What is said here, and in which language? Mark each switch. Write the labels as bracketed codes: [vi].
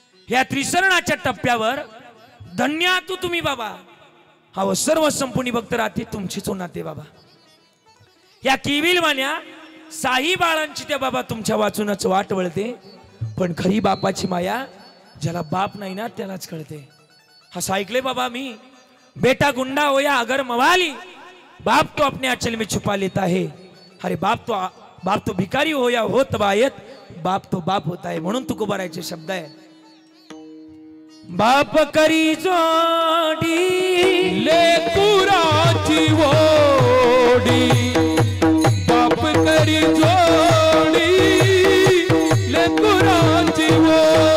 [mr] या त्रिसरणाच्या टप्प्यावर धन्य आहात तुम्ही बाबा. हा सर्व संपूर्ण भक्त राहते तुमचीच नाते बाबा. या केविल वाण्या साई बाळांची त्या बाबा तुमच्या वाचूनच वाट वळते. पण खरी बापाची माया ज्याला बाप नाही ना त्यालाच कळते. असं ऐकले बाबा मी, [hi] बेटा गुंडा हो या अगर मवाली, बाप तो अपने आंचल में छुपा लेता है. अरे बाप तो भिकारी हो या हो तबायत, बाप तो बाप होता है. [mr] म्हणून तुकोबारायचे शब्द आहे, बाप करी जोडी लेकुराची ओढी, बाप करी जोडी लेकुराची ओढी.